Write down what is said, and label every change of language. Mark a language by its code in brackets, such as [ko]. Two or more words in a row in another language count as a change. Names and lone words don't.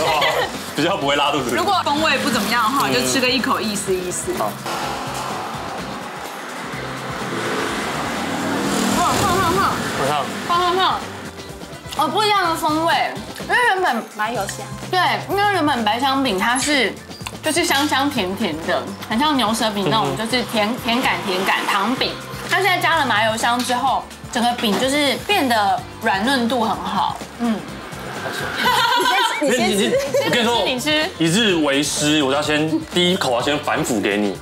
[zh] 比較不會拉肚子。如果風味不怎麼樣的話，就吃個一口意思意思。好。哦，不一樣的風味，因為原本麻油香，對，因為原本白香餅它是就是香香甜甜的，很像牛舌餅那種，就是甜感糖餅。它現在加了麻油香之後，整個餅就是變得軟嫩度很好。你先吃，我跟你說，你吃，一日為師，我要先第一口要先反腐給你，